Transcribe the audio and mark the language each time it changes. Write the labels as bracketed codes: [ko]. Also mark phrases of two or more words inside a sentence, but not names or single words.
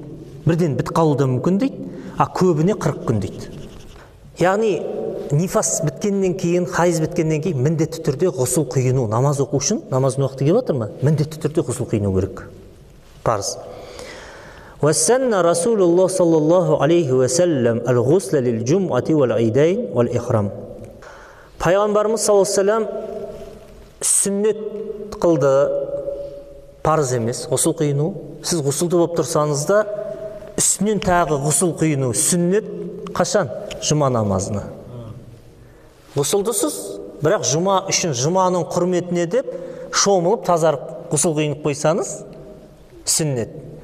[kk] Бірден бітіп қалуы да мүмкін дейді, көбіне 40 күн дейді. Яғни нифас біткеннен кейін, хайыз біткеннен кейін міндетті түрде ғұсыл құйыну, намаз оқу үшін, намаздың уақыты келіп жатыр ма? Міндетті түрде ғұсыл құйыну керек. [ar] Парыз. وسن رسول الله صلى الله عليه وسلم الغسل للجمعة والعيدين والإحرام. [kk] Пайғамбарымыз [ar] صلى الله عليه وسلم [kk] сүннет қылды, парыз емес, ғұсыл құйыну. Сіз ғұсылды болып тұрсаңыз да, үстінен тағы ғұсыл құйыну сүннет қашан? Жұма намазына. Ғұсылдысыз, бірақ жұма үшін жұманың құрметіне деп шомылып, тазарып, ғұсыл құйынып қойсаңыз, сүннет.